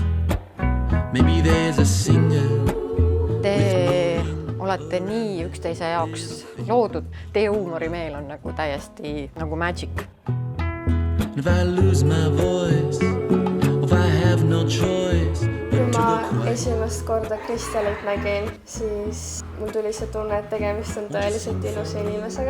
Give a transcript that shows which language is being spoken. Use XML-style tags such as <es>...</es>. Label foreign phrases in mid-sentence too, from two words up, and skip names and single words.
<en>Maybe there's a singer.</en> <et>Te olete nii üksteise jaoks loodud. Teie huumorimeel on nagu täiesti nagu magic.</et> <en>If I lose my voice, if I have no choice.</en> <et>Kui ma esimest korda Kristjanit nägin, siis mul tuli see tunne, et tegemist on tõeliselt ilusa inimesega.</et>